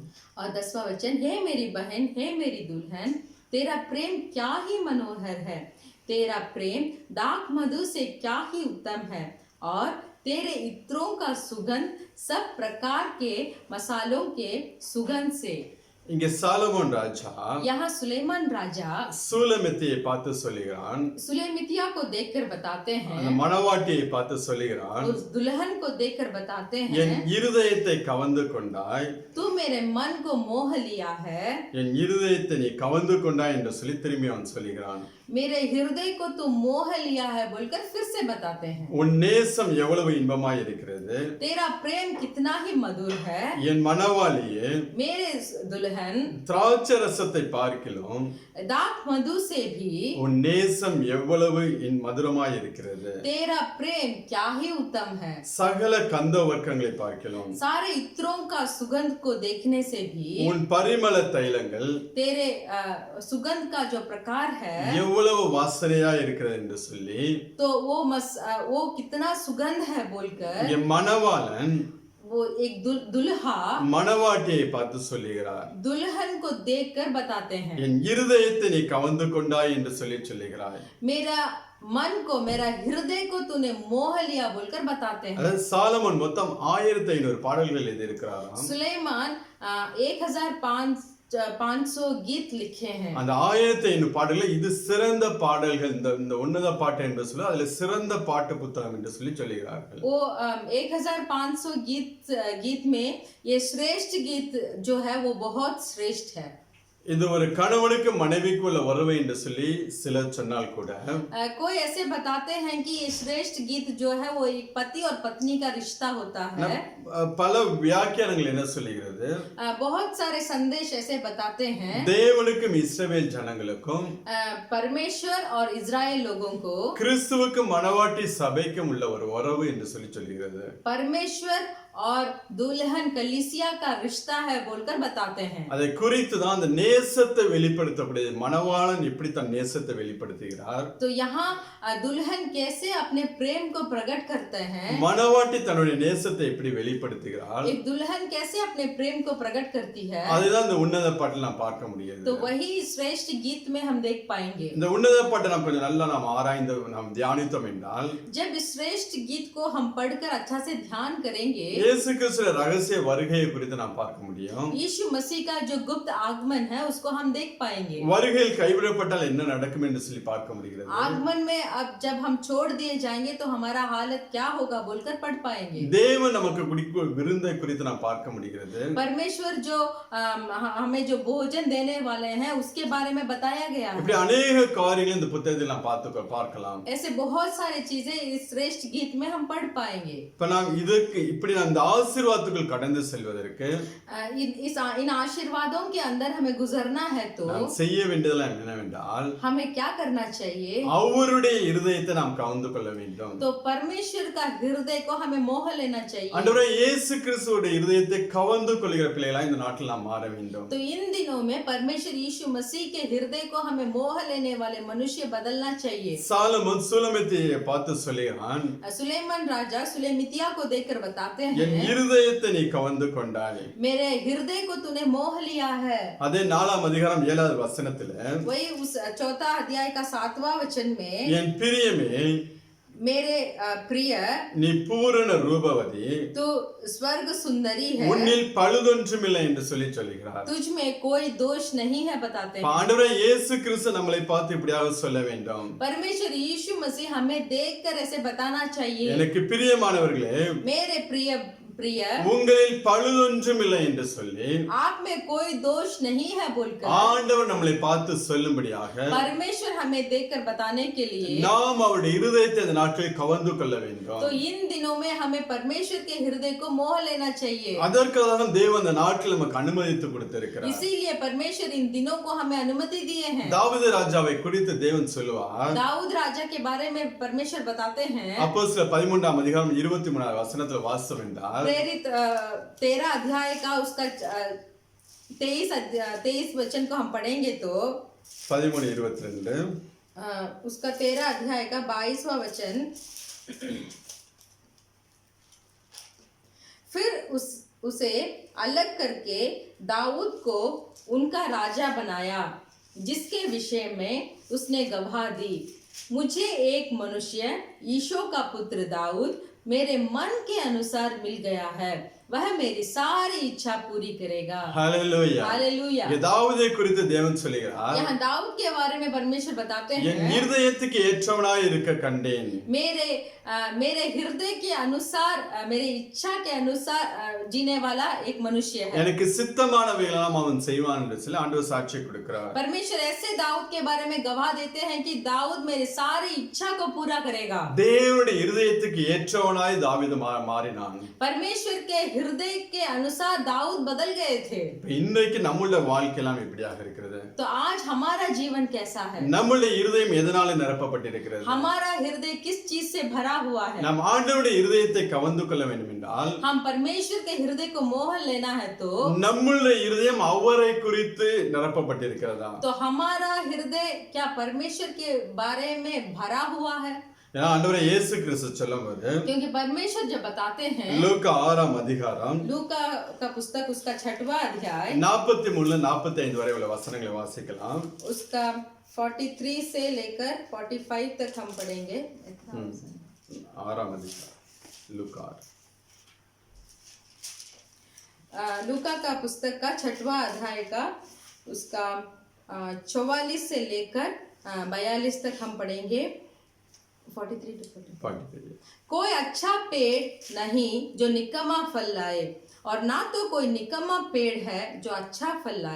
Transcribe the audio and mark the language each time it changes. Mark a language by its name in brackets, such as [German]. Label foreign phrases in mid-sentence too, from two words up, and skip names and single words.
[Hindi] और 10वां वचन, हे मेरी बहन, हे मेरी दुल्हन, तेरा प्रेम क्या ही मनोहर है। तेरा प्रेम दाख मधु से क्या ही उत्तम है। और तेरे इत्रों का सुगंध सब प्रकार के मसालों के सुगंध से। [Tamil] இங்க சாலமோன் ராஜா [Hindi] यहाँ सुलेमान राजा [Tamil] சூலமித்தியை பார்த்து சொல்லுகிறான், [Hindi] सुलेमितिया को देखकर बताते [Tamil] அந்த [Hindi] हैं, [Tamil] மணவாட்டியை பார்த்து சொல்லுகிறான், [Hindi] उस दुल्हन को देखकर बताते [Tamil] என் [Hindi] हैं, [Tamil] இருதயத்தை கவர்ந்து கொண்டாய், [Hindi] तू मेरे मन को मोह लिया है, [Tamil] என் இருதயத்தை நீ கவர்ந்து கொண்டாய் என்று சொல்லி திரும்பி அவன் சொல்லுகிறான். [Hindi] मेरे हृदय को तू मोह लिया है बोलकर फिर से बताते हैं. [Tamil] உன் நேசம் எவ்வளவு இன்பமாய் இருக்கிறது, [Hindi] तेरा प्रेम कितना ही मधुर है, [Tamil] என் மணவாளியே, [Hindi] मेरे दुल्हन [Tamil] திராட்சை ரசத்தை பார்க்கிலும் [Hindi] दाख मधु से भी [Tamil] உன் நேசம் எவ்வளவு மதுரமாய் இருக்கிறது, [Hindi] तेरा प्रेम क्या ही उत्तम है. [Tamil] சகல கந்த வர்க்கங்களை பார்க்கிலும் [Hindi] सारे इत्रों का सुगंध को देखने से भी [Tamil] உன் பரிமள தைலங்கள் [Hindi] तेरे सुगंध का जो प्रकार है [Tamil] எவ்வளவு வாசனையா இருக்கிறது என்று சொல்லி [Hindi] तो वो कितना सुगंध है बोलकर [Tamil] என் மணவாளன் [Hindi] वो एक दुल्हा [Tamil] மணவாட்டியை பார்த்து சொல்லுகிறார், [Hindi] दुल्हन को देखकर बताते हैं, [Tamil] என் இருதயத்தை நீ கவர்ந்து கொண்டாய் என்று சொல்லி சொல்லுகிறாய். [Hindi] मेरा मन को मेरा हृदय को तूने मोह लिया बोलकर बताते हैं. [Tamil] அதாவது சாலமோன் மொத்தம் 1500 பாடல்கள் எழுதியிருக்கிறாராம். [Hindi] सुलेमान 1500 गीत लिखे हैं. [Tamil] அந்த 1500 பாடல்கள் இது சிறந்த பாடல்கள், இந்த உன்னத பாட்டு என்று சொல்லி அதுல சிறந்த பாட்டு புத்தகம் என்று சொல்லி சொல்லுகிறார்கள். [Hindi] वो 1500 गीत में ये श्रेष्ठ गीत जो है वो बहुत श्रेष्ठ है. [Tamil] இது ஒரு கணவனுக்கு மனைவிக்கு உள்ள உறவு என்று சொல்லி சிலர் சொன்னால் கூட [Hindi] कोई ऐसे बताते हैं कि ये श्रेष्ठ गीत जो है वो एक पति और पत्नी का रिश्ता होता है. [Tamil] பல வியாக்கியானங்கள் என்ன சொல்லுகிறது, [Hindi] बहुत सारे संदेश ऐसे बताते हैं, [Tamil] தேவனுக்கும் இஸ்ரவேல் ஜனங்களுக்கும் [Hindi] परमेश्वर और इजराइल लोगों को [Tamil] கிறிஸ்துவுக்கும் மணவாட்டி சபைக்கும் உள்ள ஒரு உறவு என்று சொல்லி சொல்லுகிறது. [Hindi] परमेश्वर और दुल्हन कलीसिया का रिश्ता है बोलकर बताते हैं. [Tamil] அதை குறித்து தான் அந்த நேசத்தை வெளிப்படுத்தக்கூடிய மணவாளன் எப்படி தன் நேசத்தை வெளிப்படுத்துகிறார், [Hindi] तो यहाँ दुल्हन कैसे अपने प्रेम को प्रकट करते हैं, [Tamil] மணவாட்டி தன்னுடைய நேசத்தை எப்படி வெளிப்படுத்துகிறார், [Hindi] एक दुल्हन कैसे अपने प्रेम को प्रकट करती है, [Tamil] அதுதான் இந்த உன்னத பாட்டில் நாம் பார்க்க முடியாது. [Hindi] तो वही श्रेष्ठ गीत में हम देख पाएंगे. [Tamil] இந்த உன்னத பாட்டை நாம் கொஞ்சம் நல்லா நாம் ஆராய்ந்து நாம் தியானித்தோம் என்றால் [Hindi] जब इस श्रेष्ठ गीत को हम पढ़कर अच्छा से ध्यान करेंगे, [Tamil] இயேசு கிறிஸ்துவின் ரகசிய வருகையை குறித்து நாம் பார்க்க முடியும். [Hindi] यीशु मसीह का जो गुप्त आगमन है उसको हम देख पाएंगे. [Tamil] வருகையில் கைவிடப்பட்டால் என்ன நடக்கும் என்று சொல்லி பார்க்க முடிகிறது. [Hindi] आगमन में अब जब हम छोड़ दिए जाएंगे तो हमारा हालत क्या होगा बोलकर पढ़ पाएंगे. [Tamil] தேவன் நமக்கு குடிக்கும் விருந்தை குறித்து நாம் பார்க்க முடிகிறது. [Hindi] परमेश्वर जो हमें जो भोजन देने वाले हैं उसके बारे में बताया गया है. [Tamil] இப்படி अनेक காரியங்கள் இந்த புத்தகத்தில் நாம் பார்க்கலாம். [Hindi] ऐसे बहुत सारी चीजें इस श्रेष्ठ गीत में हम पढ़ पाएंगे. [Tamil] இப்ப நாம் இதுக்கு இப்படி அந்த ஆசீர்வாதத்துக்குள் கடந்து செல்வதற்கு [Hindi] इन आशीर्वादों के अंदर हमें गुजरना है तो [Tamil] நாம் செய்ய வேண்டியதெல்லாம் என்னவென்றால் [Hindi] हमें क्या करना चाहिए, [Tamil] அவருடைய இருதயத்தை நாம் கவர்ந்து கொள்ள வேண்டும். [Hindi] तो परमेश्वर का हृदय को हमें मोह लेना चाहिए. [Tamil] ஆண்டவரே இயேசு கிறிஸ்துவோட இருதயத்தை கவர்ந்து கொள்கிற பிள்ளைகளா இந்த நாட்டில் நாம் மாற வேண்டும். [Hindi] तो इन दिनों में परमेश्वर यीशु मसीह के हृदय को हमें मोह लेने वाले मनुष्य बदलना चाहिए. [Tamil] சாலமோன் சூலமித்தியை பார்த்து சொல்லுகிறான், [Hindi] सुलेमान राजा सुलेमितिया को देखकर बताते [Tamil] என் [Hindi] हैं, [Tamil] இருதயத்தை நீ கவர்ந்து கொண்டாய். [Hindi] मेरे हृदय को तूने मोह लिया है. [Tamil] அதே 4ஆம் அதிகாரம் 7வது வசனத்துல [Hindi] वही उस 4 अध्याय का 7वां वचन में, [Tamil] என் பிரியமே [Hindi] मेरे प्रिय [Tamil] நீ பூரண ரூபவதி, [Hindi] तू स्वर्ग सुंदरी है, [Tamil] உன்னில் பழுதொன்றுமில்லை என்று சொல்லி சொல்லுகிறார். [Hindi] तुझ में कोई दोष नहीं है बताते हैं. [Tamil] ஆண்டவரே இயேசு கிறிஸ்து நம்மளை பார்த்து இப்படியாக சொல்ல வேண்டும், [Hindi] परमेश्वर यीशु मसीह हमें देखकर ऐसे बताना चाहिए, [Tamil] எனக்கு பிரியமானவர்களே [Hindi] मेरे प्रिय [Tamil] உங்களில் பழுதொன்றுமில்லை என்று சொல்லி [Hindi] आप में कोई दोष नहीं है बोलकर [Tamil] ஆண்டவர் நம்மளை பார்த்து சொல்லும்படியாக [Hindi] परमेश्वर हमें देखकर बताने के लिए [Tamil] நாம் அவருடைய இருதயத்தை இந்த நாட்களில் கவர்ந்து கொள்ள வேண்டும். [Hindi] तो इन दिनों में हमें परमेश्वर के हृदय को मोह लेना चाहिए. [Tamil] அதற்காக தேவன் இந்த நாட்டில் நமக்கு அனுமதித்து கொடுத்திருக்கிறார். [Hindi] इसीलिए परमेश्वर इन दिनों को हमें अनुमति दिए हैं. [Tamil] தாவீது ராஜாவை குறித்து தேவன் சொல்லுவார், [Hindi] दाऊद राजा के बारे में परमेश्वर बताते हैं. [Tamil] அப்போஸ்தலர் 13ஆம் அதிகாரம் 23வது வசனத்தில் வாசித்தோம் என்றால், [Hindi] प्रेरित 13 अध्याय का उसका 23 वचन को हम पढ़ेंगे तो 13:22 उसका 13 अध्याय का 22वां वचन, फिर उसे अलग करके दाऊद को उनका राजा बनाया, जिसके विषय में उसने गवाही दी, मुझे एक मनुष्य यीशो का पुत्र दाऊद मेरे मन के अनुसार मिल गया है, वह मेरी सारी इच्छा पूरी करेगा। [Tamil] ஹalleluya. [Hindi] हालेलुया। [Tamil] இங்க தாவீதை குறித்து தேவன் சொல்லுகிறார், [Hindi] यहाँ दाऊद के बारे में परमेश्वर बताते [Tamil] என் [Hindi] हैं, [Tamil] இருதயத்துக்கு ஏற்றவனாய் இருக்க கண்டேன். [Hindi] मेरे हृदय के अनुसार, मेरे इच्छा के अनुसार जीने वाला एक मनुष्य है। [Tamil] எனக்கு சித்தமானவைகளெல்லாம் அவன் செய்வான் என்று சொல்லி ஆண்டவர் சாட்சி கொடுக்கிறார். [Hindi] परमेश्वर ऐसे दाऊद के बारे में गवाह देते हैं कि दाऊद मेरे सारी इच्छा को पूरा करेगा। [Tamil] தேவனுடைய இருதயத்துக்கு ஏற்றவனாய் தாவீது மாறினான். [Hindi] परमेश्वर के हृदय के अनुसार दाऊद बदल गए थे। [Tamil] இன்றைக்கு நம்முடைய வாழ்க்கையெல்லாம் எப்படியாக இருக்கிறது? [Hindi] तो आज हमारा जीवन कैसा है? [Tamil] நம்முடைய இருதயம் எதனால நிரப்பப்பட்டிருக்கிறது? [Hindi] हमारा हृदय किस चीज से भरा हुआ है? [Tamil] நாம் ஆண்டவருடைய இருதயத்தை கவர்ந்து கொள்ள வேண்டும் என்றால், [Hindi] हम परमेश्वर के हृदय को मोह लेना है तो [Tamil] நம்முடைய இருதயம் அவரை குறித்து நிரப்பப்பட்டிருக்கிறதா? [Hindi] तो हमारा हृदय क्या परमेश्वर के बारे में भरा हुआ है? [Tamil] ஏன்னா ஆண்டவரே இயேசு கிறிஸ்து சொல்லும்போது [Hindi] क्योंकि परमेश्वर जब बताते हैं, [Tamil] லூக்கா 6ஆம் அதிகாரம் [Hindi] लूका का पुस्तक उसका 6वां अध्याय [Tamil] 43 45 வரை உள்ள வசனங்களை வாசிக்கலாம். [Hindi] उसका 43 से लेकर 45 तक हम पढ़ेंगे। [Tamil] 6ஆம் அதிகாரம் லூக்கா 6. [Hindi] लूका का पुस्तक का 6वां अध्याय का उसका 44 से लेकर 42 तक हम पढ़ेंगे। 43 to 45। कोई अच्छा पेड़ नहीं जो निकम्मा फल लाए, और ना तो कोई निकम्मा पेड़ है जो अच्छा फल लाए।